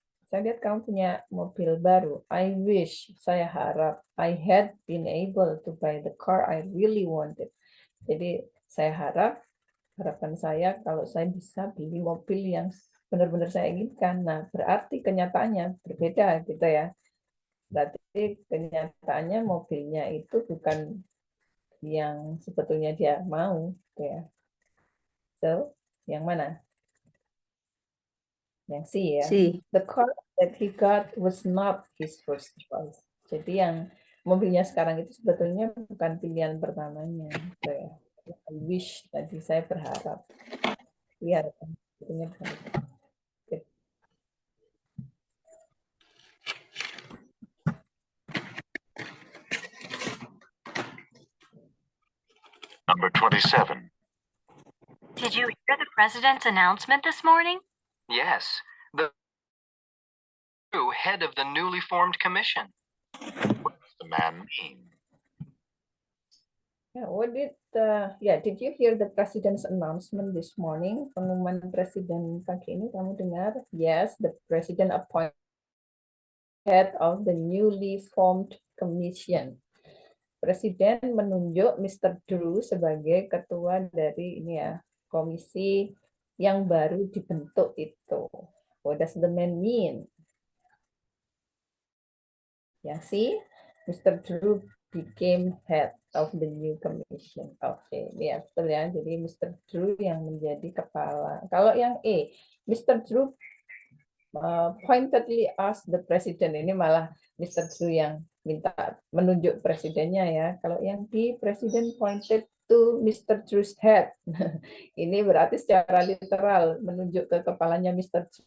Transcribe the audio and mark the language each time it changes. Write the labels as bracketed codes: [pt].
[id] Saya lihat kamu punya mobil baru. [en] I wish, [id] saya harap, [en] I had been able to buy the car I really wanted. [id] Jadi saya harap, harapan saya kalau saya bisa beli mobil yang benar-benar saya inginkan. Nah, berarti kenyataannya berbeda gitu ya. Berarti kenyataannya mobilnya itu bukan yang sebetulnya dia mau gitu ya. So, yang mana? Yang C ya. C. [en] The car that he got was not his first choice. [id] Jadi yang mobilnya sekarang itu sebetulnya bukan pilihan pertamanya. Gitu ya. [en] I wish [id] tadi saya berharap. Lihat, sebetulnya berharap. [en] Number 27. Did you hear the president's announcement this morning? Yes, the head of the newly formed commission. What does the man mean? Yeah, did you hear the president's announcement this morning? [id] Pengumuman presiden pagi ini kamu dengar? [en] Yes, the president appointed head of the newly formed commission. [id] Presiden menunjuk Mr. Drew sebagai ketua dari ini ya, komisi yang baru dibentuk itu. [en] What does the man mean? [id] Yang C, Mr. [en] Drew became head of the new commission. [id] Oke, ya betul ya. Jadi Mr. Drew yang menjadi kepala. Kalau yang E, Mr. [en] Drew pointedly asked the president. [id] Ini malah Mr. Drew yang minta menunjuk presidennya ya. Kalau yang B, presiden [en] pointed to Mr. Drew's head. [id] Ini berarti secara literal menunjuk ke kepalanya Mr.